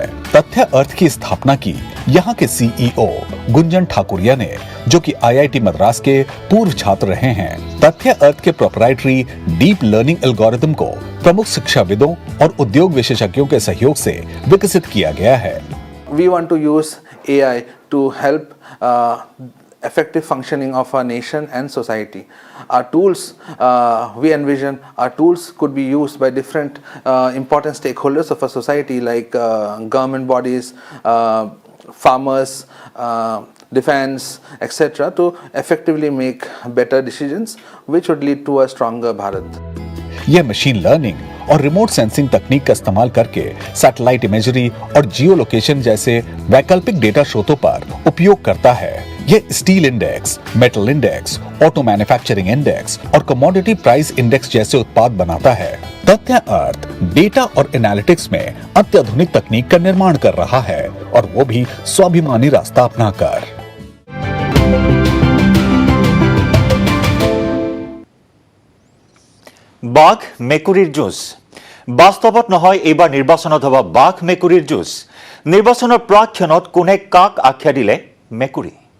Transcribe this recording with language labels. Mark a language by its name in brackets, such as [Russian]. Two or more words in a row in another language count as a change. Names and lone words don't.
[Hindi] तथ्य अर्थ की स्थापना की यहाँ के सीईओ गुंजन ठाकुरिया ने, जो कि IIT मद्रास के पूर्व छात्र रहे हैं। तथ्य अर्थ के [English] proprietary deep learning algorithm [Hindi] को प्रमुख शिक्षाविदों और उद्योग विशेषज्ञों के सहयोग से विकसित किया गया है। [English] We want to use AI to help effective functioning of our nation and society. Our tools, we envision our tools could be used by different important stakeholders of our society like government bodies, farmers, defense, etc. to effectively make better decisions which would lead to a stronger Bharat. [Hindi] यह [English] machine learning [Hindi] और [English] remote sensing [Hindi] तकनीक का इस्तेमाल करके [English] satellite imagery [Hindi] और [English] geo location [Hindi] जैसे वैकल्पिक डेटा स्रोतों पर उपयोग करता है। यह [English] steel index, metal index, auto manufacturing index [Hindi] और [English] commodity price index [Hindi] जैसे उत्पाद बनाता है। तथ्य अर्थ डेटा और एनालिटिक्स में अत्याधुनिक तकनीक का निर्माण कर रहा है, और वो भी स्वाभिमानी रास्ता अपनाकर। [Assamese] বাঘ মেকুৰীৰ যুঁজ বাস্তৱত নহয়, এইবাৰ নিৰ্বাচনত হ'ব বাঘ মেকুৰীৰ যুঁজ। নিৰ্বাচনৰ প্ৰাক্ষণত কোনে কাক আখ্যা দিলে মেকুৰী?